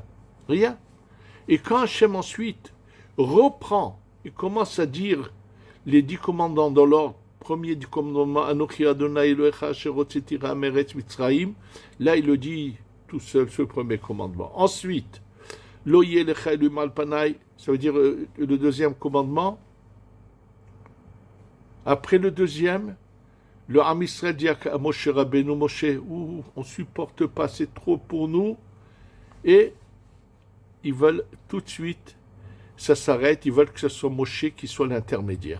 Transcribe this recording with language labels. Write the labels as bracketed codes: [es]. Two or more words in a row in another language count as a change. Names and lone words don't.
[fr] Rien. Et quand Hachem ensuite reprend et commence à dire les 10 commandements dans l'ordre, premier du commandement, [he] אנכי ה' אלהיך אשר הוצאתיך מארץ מצרים, [fr] là il le dit tout seul, ce premier commandement. Ensuite, [he] לא יהיה לך אלהים על פני, [fr] ça veut dire le deuxième commandement. Après le deuxième, le [he] עם ישראל [fr] dit à Moshe Rabbeinu, Moshe, on ne supporte pas, c'est trop pour nous. Et ils veulent tout de suite, ça s'arrête, ils veulent que ce soit Moshe qui soit l'intermédiaire.